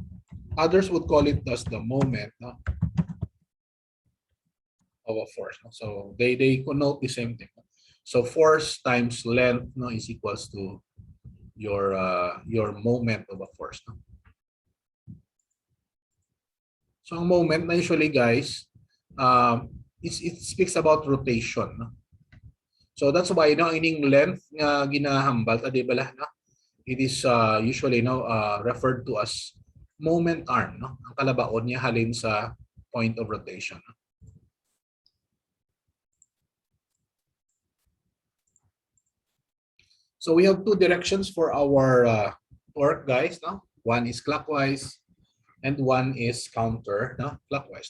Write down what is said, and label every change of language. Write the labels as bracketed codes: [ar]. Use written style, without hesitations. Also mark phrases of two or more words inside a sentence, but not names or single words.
[en] Others would call it as the moment. No? Of a force. No? So they connote the same thing. So force times length no, is equals to your moment of a force. No? So ang moment na usually guys, it speaks about rotation. No? So that's why [hil] no, ining length nga ginahambal, di ba no? [en] It is usually no, referred to as moment arm. [hil] No? Ang kalabaon niya halin sa point of rotation. No? [en] So we have two directions for our torque, guys. No, one is clockwise, and one is counter, no, clockwise.